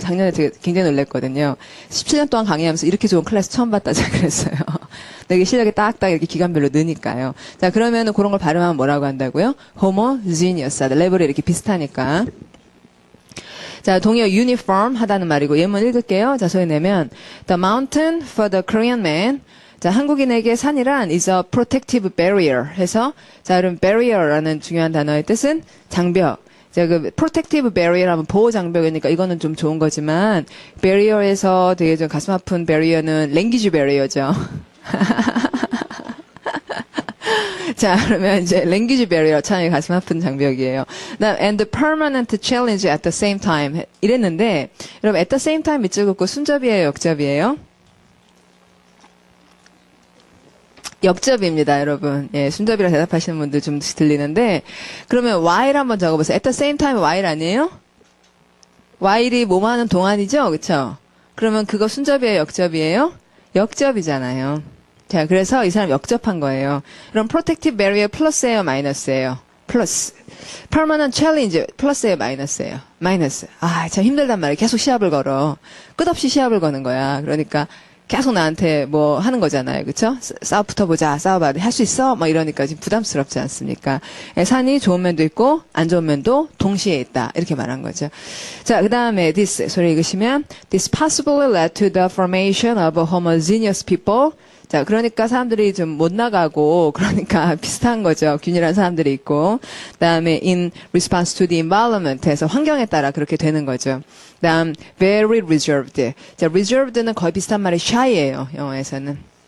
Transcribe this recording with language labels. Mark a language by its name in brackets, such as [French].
[Korean] 작년에 되게 굉장히 놀랐거든요. 17년 동안 강의하면서 이렇게 좋은 클래스 처음 봤다 제가 그랬어요. 되게 실력이 딱딱 이렇게 기간별로 느니까요. 자, 그러면은 그런 걸 발음하면 뭐라고 한다고요? homogeneous 하다. 레벨이 이렇게 비슷하니까. 자, 동의어 uniform 하다는 말이고 예문 읽을게요. [English] 자, 소리 내면 the mountain for the Korean man. [Korean] 자, 한국인에게 산이란 [English] is a protective barrier [Korean] 해서 자, 그럼 barrier라는 중요한 단어의 뜻은 장벽. 자, 그 protective barrier 하면 보호 장벽이니까 이거는 좀 좋은 거지만 barrier에서 되게 좀 가슴 아픈 barrier는 language barrier죠. 자, 그러면 이제 language barrier 참 가슴 아픈 장벽이에요. [English] and the permanent challenge at the same time 이랬는데 여러분 at the same time [Korean] 밑줄 긋고 순접이에요, 역접이에요? 역접입니다, 여러분. 예, 순접이라 대답하시는 분들 좀 들리는데 그러면 while 한번 적어보세요. at the same time while 아니에요? while이 뭐뭐 하는 동안이죠, 그렇죠? 그러면 그거 순접이에요, 역접이에요? 역접이잖아요. 자, 그래서 이 사람 역접한 거예요. 그럼 protective barrier 플러스예요, 마이너스예요? 플러스. permanent challenge 플러스예요, 마이너스예요? 마이너스. 아, 참 힘들단 말이에요. 계속 시합을 걸어. 끝없이 시합을 거는 거야. 그러니까 계속 나한테 뭐 하는 거잖아요. 그쵸? 붙어보자, 싸워봐. 할 수 있어? 막 이러니까 지금 부담스럽지 않습니까? 산이 좋은 면도 있고, 안 좋은 면도 동시에 있다. 이렇게 말한 거죠. [English] 자, 그 다음에 this, 소리 읽으시면, this possibly led to the formation of a homogeneous people. [Korean] 자, 그러니까 사람들이 좀 못 나가고, 그러니까 비슷한 거죠. 균일한 사람들이 있고. 그 다음에 [English] in response to the environment [Korean] 해서 환경에 따라 그렇게 되는 거죠. 그 다음, very reserved. 자, reserved는 거의 비슷한 말이 shy예요. 영어에서는.